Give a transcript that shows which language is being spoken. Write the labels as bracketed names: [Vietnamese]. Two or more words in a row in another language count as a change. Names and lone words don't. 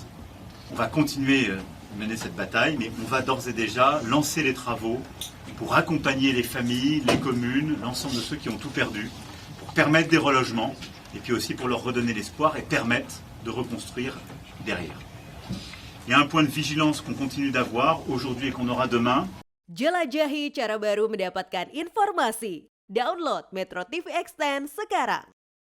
[French] On va continuer à mener cette bataille, mais on va d'ores et déjà lancer les travaux pour accompagner les familles, les communes, l'ensemble de ceux qui ont tout perdu, pour permettre des relogements, et puis aussi pour leur redonner l'espoir et permettre de reconstruire derrière. Il y a un point de vigilance qu'on continue d'avoir aujourd'hui et qu'on aura demain. [Indonesian] Jelajahi cara baru mendapatkan informasi. Download Metro TV Extend sekarang.